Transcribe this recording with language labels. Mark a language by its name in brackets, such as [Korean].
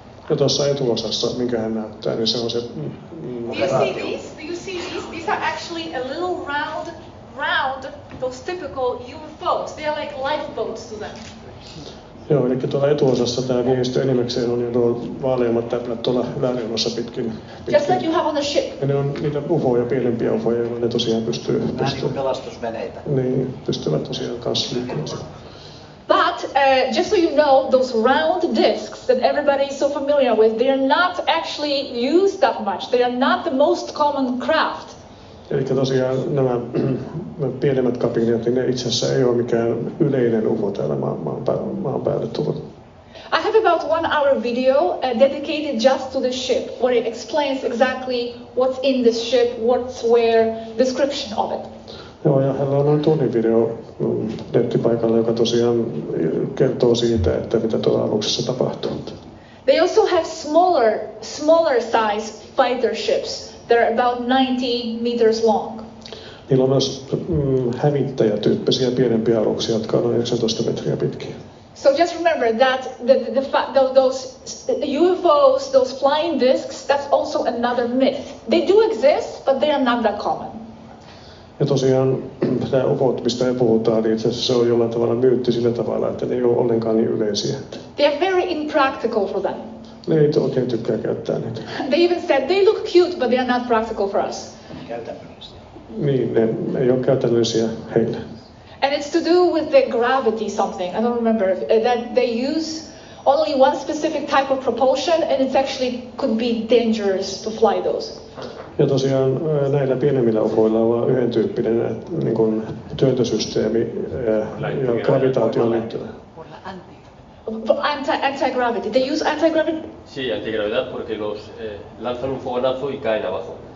[Finnish] Ja tuossa etuosassa, minkä hän näyttää, niin se on se... [English] Do you see these? Do you see these? These are actually a little round, those typical UFOs. They are like lifeboats to them. [Finnish] Joo, eli tuolla etuosassa tämä miehistö enimmäkseen on jo nuo vaaleimmat täplät tuolla yläreunassa pitkin. [English] Just like you have on the ship. [Finnish] Ja ne on niitä ufoja, pienempiä ufoja, joilla ne tosiaan pystyy... Vähän niin kuin pelastusveneitä. Niin, pystyvät tosiaan kanssa liikkumaan. [English] But just so you know, those round discs that everybody is so familiar with, they are not actually used that much. They are not the most common craft. [Finnish] Eli tosiaan nämä pienemmät kabineet, niin ne itse asiassa ei ole mikään yleinen UFO täällä maan päälle tullut. [English] I have about 1 hour video dedicated just to the ship, where it explains exactly what's in this ship, what's where, description of it. [Finnish] Joo, ja hänellä on noin tunnin video nettipaikalla, joka tosiaan kertoo siitä, että mitä tuolla aluksessa tapahtuu. [English] They also have smaller size fighter ships. They're about 90 meters long. [Finnish] Niillä on myös hävittäjätyyppisiä pienempiä aluksia, jotka on noin 19 metriä pitkiä. [English] So just remember that those UFOs, those flying discs, that's also another myth. They do exist, but they are not that common. [Finnish] Ja tosiaan nämä UFOt, mistä me puhutaan, niin itse asiassa se on jollain tavalla myytti sillä tavalla, että ne ei ole ollenkaan niin yleisiä. [English] They are very impractical for them. [Finnish] Ne ei oikein tykkää käyttää niitä. [English] They even said they look cute, but they are not practical for us. [Finnish] Käytännöllisiä. Niin, ne ei ole käytännöllisiä heille. [English] And it's to do with the gravity something. I don't remember that they use only one specific type of propulsion, and it actually could be dangerous to fly those. [Finnish] Ja tosiaan näillä pienemmillä ufoilla on vain yhden tyyppinen niin kuin työntösysteemi ja gravitaatioon liittyvä. [English] Anti-gravity. They use anti-gravity? [Spanish] Sí, antigravedad porque lanzan un fogonazo y caen abajo.